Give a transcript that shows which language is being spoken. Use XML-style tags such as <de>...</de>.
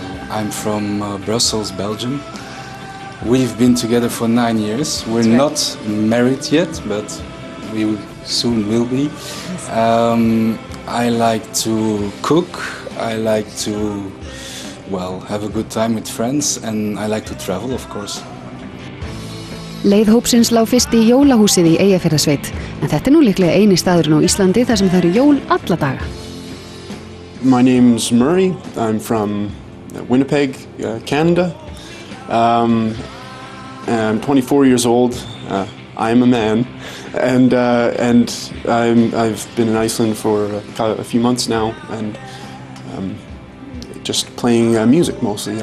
<en>I'm from Brussels, Belgium. We've been together for 9 years. We're not married yet, but we soon will be. I like to cook. I like to, well, have a good time with friends, and I like to travel, of course.</en> <is>Leið hópsins lá fyrst í jólahúsið í Eyjafjarðarsveit, en þetta nú líklega eini staðurinn á Íslandi þar sem það eru jól alla daga.</is> <en>My name's Murray. I'm from Winnipeg, Canada. I'm 24 years old. I am a man, and I've been in Iceland for a few months now, and just playing music mostly.</en>